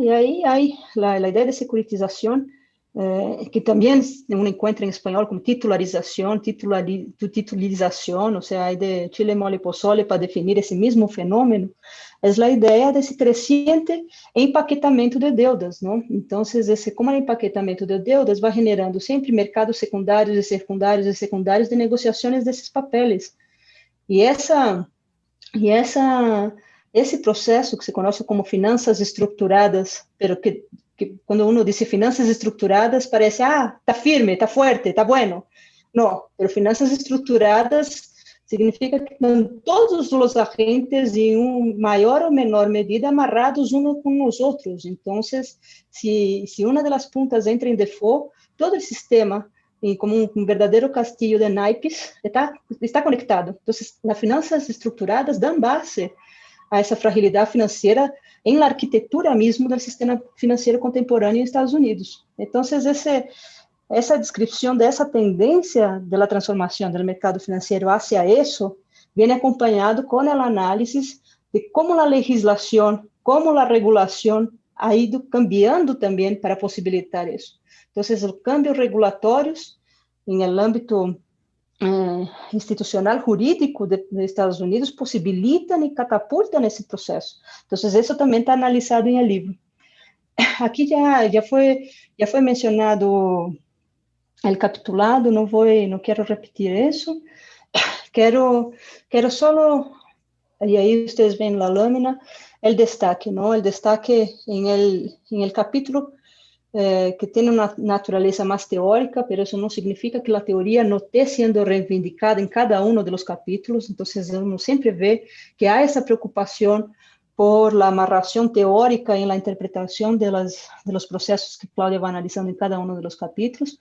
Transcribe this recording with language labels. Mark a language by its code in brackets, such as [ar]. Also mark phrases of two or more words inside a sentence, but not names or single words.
[es] Y ahí hay la idea de securitización, que también uno encuentra en español como titularización, o sea, hay de chile, mole y pozole para definir ese mismo fenómeno, es la idea de ese creciente empaquetamiento de deudas, ¿no? Entonces, como el empaquetamiento de deudas va generando siempre mercados secundarios y secundarios y secundarios de negociaciones de esos papeles. Y [pt] esse processo [es] que se conoce como [pt] finanças estruturadas, [es] pero que quando uno dice [pt] finanças estruturadas [es] parece, está firme, está fuerte, está bueno. No, pero [pt] finanças estruturadas significa que estão todos os agentes em maior ou menor medida amarrados uns com os outros. Então, se uma das puntas entra em default, todo o sistema, como um verdadeiro [es] castillo de naipes, [pt] está conectado. Então, as finanças estruturadas dão base a essa fragilidade financeira em la arquitetura mesmo do sistema financeiro contemporâneo nos Estados Unidos. Então, essa descrição dessa tendência da transformação do mercado financeiro hacia isso vem acompanhado com a análise de como a legislação, como a regulação [es] ha ido cambiando [pt] também para possibilitar isso. Então, os cambios regulatórios em el âmbito institucional jurídico de Estados Unidos possibilitam e catapultam esse processo. Então, isso também está analisado em el livro. Aqui já foi mencionado [es] el capitulado, [pt] não quero repetir isso. Quero solo, e aí vocês veem na lâmina, [es] el destaque, ¿no? El destaque en el capítulo que tiene una naturaleza más teórica, pero eso no significa que la teoría no esté siendo reivindicada en cada uno de los capítulos. Entonces, uno siempre ve que hay esa preocupación por la amarración teórica en la interpretación de los procesos que Claudia va analizando en cada uno de los capítulos.